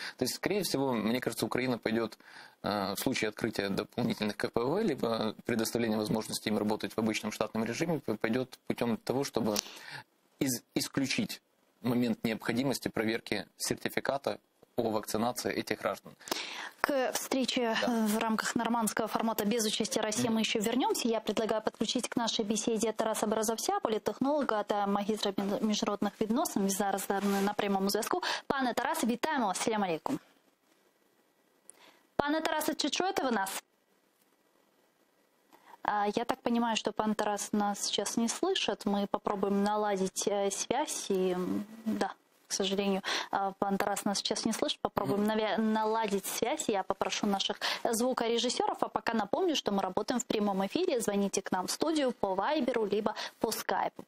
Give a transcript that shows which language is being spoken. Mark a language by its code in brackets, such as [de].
[ru] То есть, скорее всего, мне кажется, Украина пойдет в случае открытия дополнительных КПВ, либо предоставления возможности им работать в обычном штатном режиме, пойдет путем того, чтобы исключить момент необходимости проверки сертификата о вакцинации этих граждан. К встрече в рамках нормандского формата без участия России мы еще вернемся. Я предлагаю подключить к нашей беседе Тараса Березовця, [uk] політтехнолога та магістра міжнародних відносин. Зараз на прямому зв'язку. Пане Тарасе, вітаємо вас. [ar] Ассаляму алейкум. [uk] Пане Тарасе, чи чуєте ви нас? [ru] Я так понимаю, что пан Тарас нас сейчас не слышит. Мы попробуем наладить связь. И, да, к сожалению, пан Тарас нас сейчас не слышит. Попробуем наладить связь. Я попрошу наших звукорежиссеров. А пока напомню, что мы работаем в прямом эфире. Звоните к нам в студию по Вайберу, либо по Скайпу.